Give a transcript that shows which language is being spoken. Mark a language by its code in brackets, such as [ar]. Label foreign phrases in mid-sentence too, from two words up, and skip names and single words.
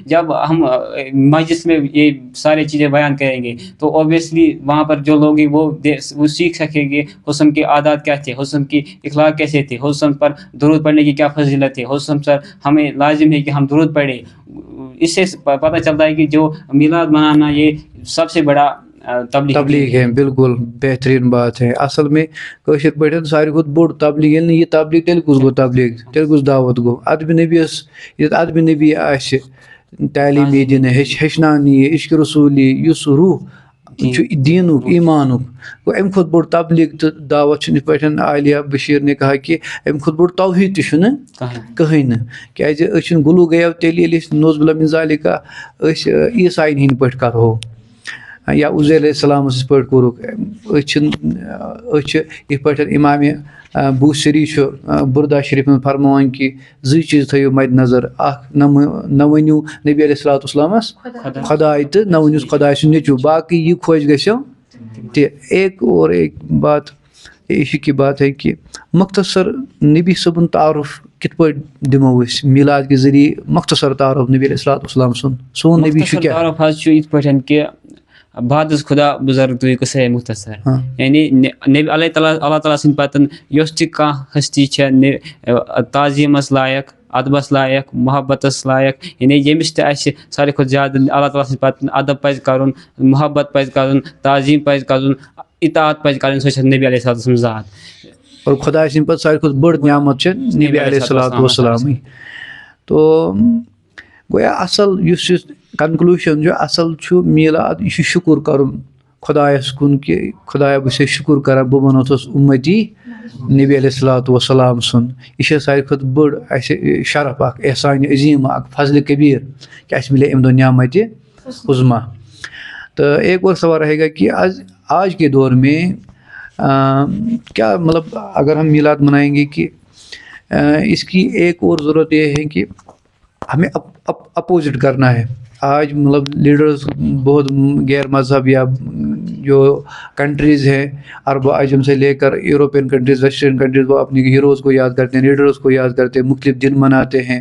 [ur] جب ہم مجلس میں یہ ساری چیزیں بیان کریں گے تو اوبیسلی وہاں پر جو لوگ ہیں وہ سیکھ سکیں گے حسن کی عادات کیا تھے، حسن کی اخلاق کیسے تھے، حسن پر درود پڑھنے کی کیا فضیلت ہے، حسن پر ہمیں لازم ہے کہ ہم درود پڑھیں. اس سے پتہ چلتا ہے کہ جو میلاد منانا یہ سب سے بڑا تبلیغ ہے. بالکل بہترین بات ہے. [ks] اصل میں کٲشِر پٲٹھۍ ساروی کھۄتہٕ بوٚڑ تبلیغ ییٚلہِ نہٕ یہِ تبلیغ تیٚلہِ کُس گوٚو تبلیغ، تیٚلہِ کُس دعوت گوٚو. ادبِ نبیَس ییٚتہِ ادبِ نبی آسہِ تعلیٖم یی دِنہٕ ہیٚچھناونہٕ یی عشق رسوٗل یی یُس روح چھُ دیٖنُک ایٖمانُک گوٚو اَمہِ کھۄتہٕ بوٚڑ تبلیغ تہٕ دعوت چھُنہٕ یِتھ پٲٹھۍ [ur] عالیہ بشیٖر نے کہا کہ [ks] اَمہِ کھۄتہٕ بوٚڑ توحیٖد تہِ چھُنہٕ کٕہٕنۍ نہٕ. کیٛازِ أسۍ چھِنہٕ گُلوٗ گٔیو تیٚلہِ ییٚلہِ أسۍ [ar] نوز بِلا مِن ذالِکا [ks] أسۍ عیٖسایَن ہِنٛدۍ پٲٹھۍ کَرہو یا عزیر علیہ السلامَس یِتھ پٲٹھۍ کوٚرُکھ. أسۍ چھِ یِتھ پٲٹھۍ اِمامِ بوٗسری چھُ بُردہ شریٖف منٛز فرماوان کہ زٕے چیٖز تھٲیِو مَدِ نظر. اَکھ نہ ؤنِو نبی [ar] علیہ الصلوٰۃ والسلامَس [ks] خۄداے تہٕ نہ ؤنِوُس خۄداے سُنٛد نیٚچوٗ، باقٕے یہِ خۄش گژھیو تہِ. [ur] ایک بات عشق کی بات ہے کہ [ks] مختصر نبی صٲبُن تعارُف کِتھ پٲٹھۍ دِمو أسۍ میلاد کہِ ذٔریعہِ مختصر تعارُف نبی علیہ الصلوٰۃ والسلام سُنٛد. سون نبی چھُ کیٛاہ؟ تعارُف حظ چھُ یِتھ پٲٹھۍ کہ [fa] بعد از خدا بزرگ توی قصے مختصر. [ks] یعنی نبی اللہ تعالیٰ سٕنٛدۍ پتہٕ یۄس تہِ کانٛہہ ہستی چھےٚ تعظیٖمس لایق، ادبس لایق، محبتس لایق، یعنی ییٚمِس تہِ آسہِ ساروی کھۄتہٕ زیادٕ اللہ تعالیٰ سٕنٛدۍ پتہٕ ادب پزِ کرُن، محبت پزِ کرُن، تعظیٖم پزِ کرُن، اطاعت پزِ کرٕنۍ، سۄ چھےٚ نبی [ar] علیہ الصلوٰۃ والسلام [ks] ذات. اور خۄداے سٕنٛدۍ پتہٕ ساروی کھۄتہٕ بٔڑ نعمت چھےٚ نبی علیہ الصلوٰۃ والسلامٕے. تو گویا اصل یُس یہِ کنکلوٗجن چھُ اصل چھُ میلاد یہِ چھُ شُکُر کرُن خۄدایس کُن کہ خۄدایا بہٕ چھُسے شُکُر کران بہٕ بنوتھس اُمتی نبی [ar] علیہ الصلوٰۃ والسلام [ks] سُنٛد. یہِ چھےٚ ساروی کھۄتہٕ بٔڑ اَسہِ شرف اکھ، احسانِ عظیٖم اکھ، فضلِ کبیٖر کہ اَسہِ مِلے اَمہِ دۄہ نعمتِ عظما. [ur] تو ایک اور سوال رہے گا کہ آج کے دور میں کیا مطلب اگر ہم میلاد منائیں گے کہ اس کی ایک اور ضرورت یہ ہے کہ ہمیں اپوزٹ کرنا ہے. آج مطلب لیڈرز بہت غیر مذہب یا جو کنٹریز ہیں عرب و عجم سے لے کر [en] European countries, Western countries, [ur] وہ اپنی ہیروز کو یاد کرتے ہیں، لیڈرز کو یاد کرتے ہیں، مختلف دن مناتے ہیں.